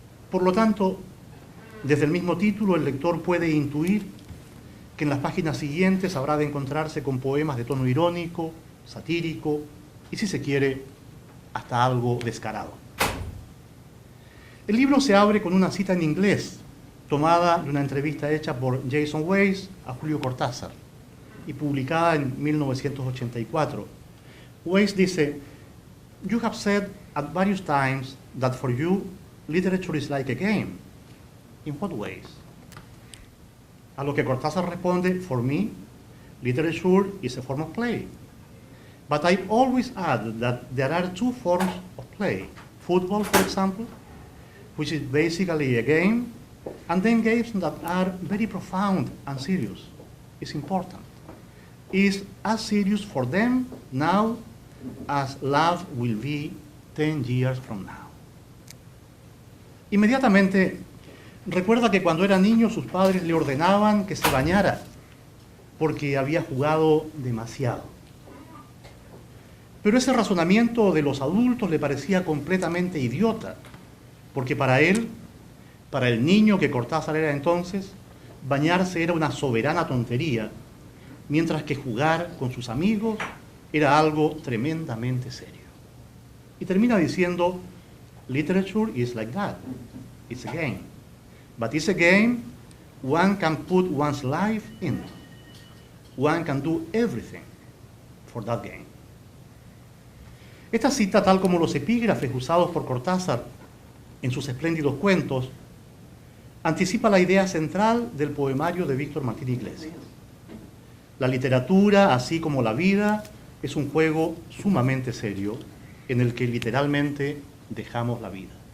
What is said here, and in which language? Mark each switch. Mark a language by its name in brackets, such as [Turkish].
[Spanish] Por lo tanto, desde el mismo título, el lector puede intuir que en las páginas siguientes habrá de encontrarse con poemas de tono irónico, satírico y, si se quiere, hasta algo descarado. El libro se abre con una cita en inglés, tomada de una entrevista hecha por Jason Weiss a Julio Cortázar y publicada en 1984. [English] Weiss [Spanish] dice, [English] "You have said at various times that for you, literature is like a game. In what ways?" [Spanish] A lo que Cortázar responde, [English] "For me, literature is a form of play. But I always add that there are 2 forms of play. Football, for example, which is basically a game, and then games that are very profound and serious. It's important. It's as serious for them now as love will be 10 years from now." [Spanish] Inmediatamente recuerda que cuando era niño sus padres le ordenaban que se bañara porque había jugado demasiado. Pero ese razonamiento de los adultos le parecía completamente idiota, porque para él, para el niño que Cortázar era entonces, bañarse era una soberana tontería, mientras que jugar con sus amigos era algo tremendamente serio. Y termina diciendo, [English] "Literature is like that. It's a game. But it's a game one can put one's life in. One can do everything for that game." [Spanish] Esta cita, tal como los epígrafes usados por Cortázar en sus espléndidos cuentos, anticipa la idea central del poemario de Víctor Martín Iglesias. La literatura, así como la vida, es un juego sumamente serio en el que literalmente dejamos la vida.